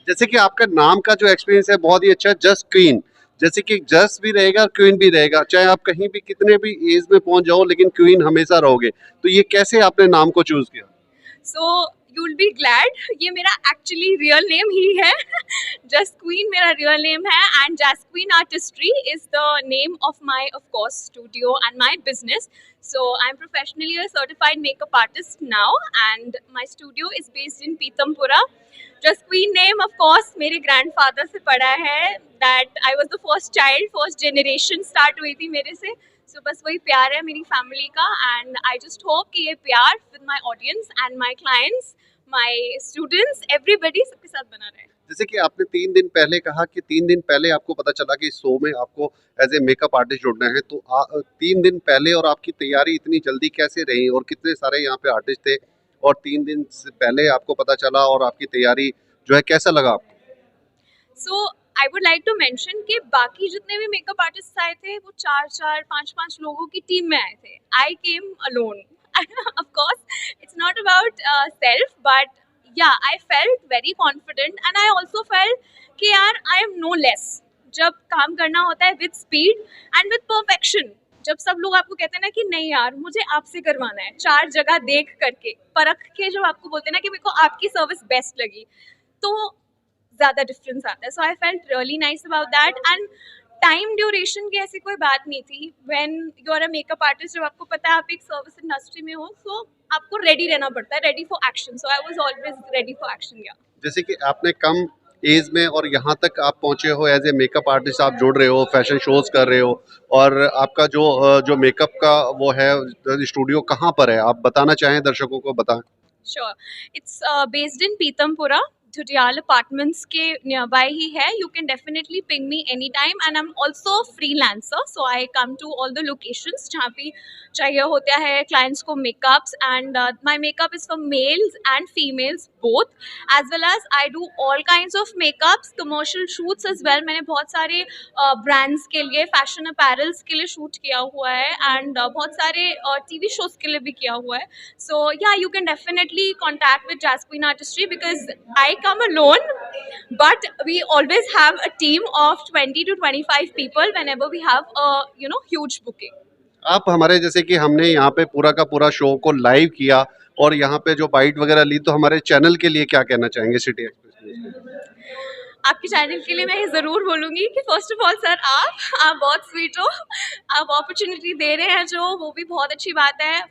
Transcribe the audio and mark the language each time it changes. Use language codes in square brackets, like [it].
[hi] जैसे कि आपका नाम का जो एक्सपीरियंस है बहुत ही अच्छा है, जस्ट क्वीन। जैसे कि जस्ट भी रहेगा, क्वीन भी रहेगा, चाहे आप कहीं भी कितने भी एज में पहुंच जाओ, लेकिन क्वीन हमेशा रहोगे। तो ये कैसे आपने नाम को चूज किया? [en] so you will be glad, [hi] ये मेरा एक्चुअली रियल नेम ही है। [en] just queen [hi] मेरा रियल नेम है, [en] And Jasqueen artistry is the name of my of course studio and my business. So I'm professionally a certified makeup artist now, and my studio is based in Pitampura. Just Queen name of course मेरे grandfather [hi] से पढ़ा है, [en] that I was the first child, first generation start [hi] हुई थी मेरे से. [en] So [hi] बस वही प्यार है मेरी फैमिली का, [en] and I just hope [hi] कि ये प्यार [en] with my audience and my clients, my students, everybody [hi] सबके साथ बना रहे. जैसे कि आपने 3 दिन पहले कहा कि 3 दिन पहले आपको पता चला कि इस शो में आपको एज ए मेकअप आर्टिस्ट जुड़ना है, तो 3 दिन पहले और आपकी तैयारी इतनी जल्दी कैसे रही, और कितने सारे यहाँ पे आर्टिस्ट थे, और 3 दिन से पहले आपको पता चला और आपकी तैयारी जो है कैसा लगा आपको? [en] So I would like to mention [hi] कि बाकी जितने भी मेकअप आर्टिस्ट आए थे वो 4 5 लोगों की टीम में आए थे. [en] I came alone. Of course it's not about self, but yeah, I felt very confident, and I also felt [hi] कि यार [en] I am no less. [hi] जब काम करना होता है [en] with speed and with perfection, [hi] जब सब लोग आपको कहते हैं ना कि नहीं यार मुझे आपसे करवाना है, 4 जगह देख करके परख के जब आपको बोलते हैं ना कि मेरे को आपकी सर्विस बेस्ट लगी, तो ज़्यादा डिफरेंस आता है. [en] So I felt really nice about that. [hi] And time duration की ऐसी कोई बात नहीं थी. [en] when you are a makeup artist, [hi] जब आपको पता है आप एक सर्विस इंडस्ट्री में हो, सो आपको रेडी रहना पड़ता है, [en] Ready for action. So I was always ready for action. या [hi] जैसे कि आपने कम एज में और यहाँ तक आप पहुँचे हो एज ए मेकअप आर्टिस्ट, आप जुड़ रहे हो, फैशन शोज कर रहे हो, और आपका जो मेकअप का वो है स्टूडियो कहाँ पर है, आप बताना चाहें दर्शकों को बताएं. [en] Sure, it's based in Pitampura. Judiyal Apartments [hi] के nearby ही है. [en] You can definitely ping me anytime, and I'm also a freelancer, so I come to all the locations [hi] जहाँ भी चाहिए होता है [en] clients को makeups, and my makeup is for males and females both, as well as I do all kinds of makeups, commercial shoots as well. [hi] मैंने बहुत सारे brands के लिए, fashion apparels के लिए shoot किया हुआ है, and बहुत सारे TV shows के लिए भी किया हुआ है. [en] So yeah, you can definitely contact with Jazqueen Artistry, because I come alone, but we always have a team of 20 to 25 people whenever we have a huge booking. [hi] आप हमारे जैसे कि हमने यहाँ पे पूरा का पूरा शो को लाइव किया और यहाँ पे जो बाइट वगैरह ली, तो हमारे चैनल के लिए क्या कहना चाहेंगे सिटी एक्सप्रेस? आपके चैनल के लिए मैं ये ज़रूर बोलूँगी कि फर्स्ट ऑफ ऑल सर आप बहुत स्वीट हो, आप अपॉर्चुनिटी दे रहे हैं जो, वो भी बहुत अच्छी बात है.